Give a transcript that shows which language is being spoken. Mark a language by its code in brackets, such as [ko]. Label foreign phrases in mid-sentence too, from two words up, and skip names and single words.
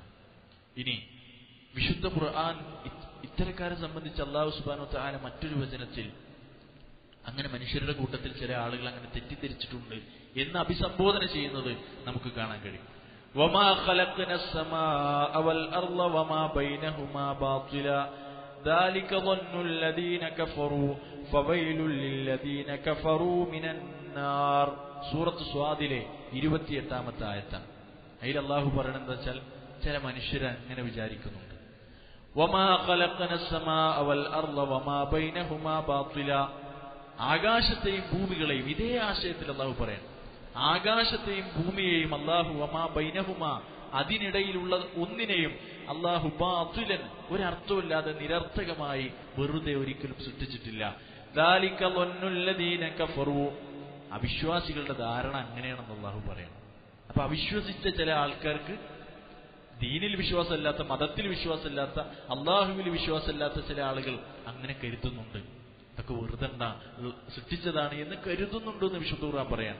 [ml] ഇനി വിശുദ്ധ ഖുർആൻ ഇത്തരക്കാരെ സംബന്ധിച്ച് അള്ളാഹു [ar] سبحانه وتعالى [ml] മറ്റൊരു വചനത്തിൽ അങ്ങനെ മനുഷ്യരുടെ കൂട്ടത്തിൽ ചില ആളുകൾ അങ്ങനെ തെറ്റിദ്ധരിച്ചിട്ടുണ്ട് എന്ന് അഭിസംബോധന ചെയ്യുന്നത് നമുക്ക് കാണാൻ കഴിയും. [ar] وما خلقنا السماء والأرض وما بينهما باطلا ذلك ظنُّ الذين كفروا فويل للذين كفروا من النار. [ml] സൂറത്ത് സ്വാദിലെ 28-ാമത്തെ ആയത്താണ്. അതിൽ അല്ലാഹു പറയുന്നത് എന്താ വെച്ചാൽ, ചില മനുഷ്യർ അങ്ങനെ വിചാരിക്കുന്നുണ്ട്, [ar] وما خلقنا السماء والأرض وما بينهما باطلا. [ml] ആകാശത്തെയും ഭൂമികളെയും, ഇതേ ആശയത്തിൽ അല്ലാഹു പറയാണ്, ആകാശത്തെയും ഭൂമിയെയും അല്ലാഹു [ar] وما بينهما, [ml] അതിനിടയിലുള്ള ഒന്നിനെയും അല്ലാഹു ബാത്തിലൻ, ഒരർത്ഥമില്ലാതെ നിരർത്ഥകമായി വെറുതെ ഒരിക്കലും സൃഷ്ടിച്ചിട്ടില്ല. [ar] ദാലിക ظنُّ الذين كفروا. [ml] അവിശ്വാസികളുടെ ധാരണ അങ്ങനെയാണെന്ന് അല്ലാഹു പറയണം. അപ്പൊ അവിശ്വസിച്ച ചില ആൾക്കാർക്ക്, ദീനിൽ വിശ്വാസമില്ലാത്ത, മതത്തിൽ വിശ്വാസമില്ലാത്ത, അള്ളാഹുവിൽ വിശ്വാസമില്ലാത്ത ചില ആളുകൾ അങ്ങനെ കരുതുന്നുണ്ട്. ഇതൊക്കെ വെറുതെ സൃഷ്ടിച്ചതാണ് എന്ന് കരുതുന്നുണ്ടെന്ന് വിശുദ്ധ ഖുർആൻ പറയാൻ.